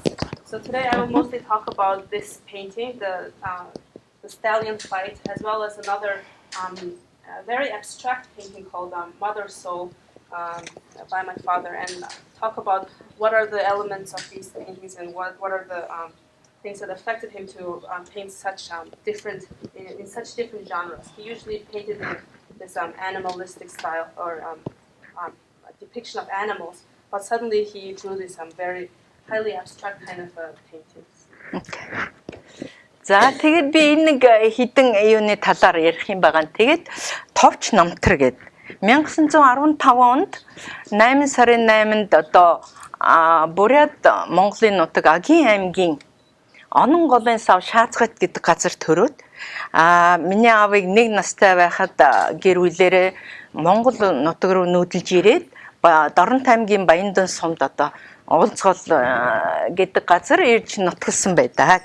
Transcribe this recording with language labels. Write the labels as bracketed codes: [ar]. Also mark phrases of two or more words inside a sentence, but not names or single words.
[en] So today I will mostly talk about this painting, the stallion fight, as well as another very abstract painting called Mother Soul by my father, and talk about what are the elements of these paintings and what are the things that affected him to paint such different in such different genres. He usually painted in this animalistic style or a depiction of animals, but suddenly he drew this very highly abstract kind of paintings. Okay. [mn] За тэгээд би энэ нэг хідэн юуны талаар ярих юм байгаа. Тэгээд товч намтар гээд 1915 онд 8 сарын 8-нд одоо Бурят Монголын нутаг Агийн аймгийн Онон голын сав Шаацгат гэдэг газар төрөөд миний аавыг 1 настай байхад гэр бүлээрээ Монгол нутаг руу нүүдэлж ирээд Доронт аймгийн Баяндан сумд одоо Уулзгол гэдэг газар ирж нутгалсан байдаг.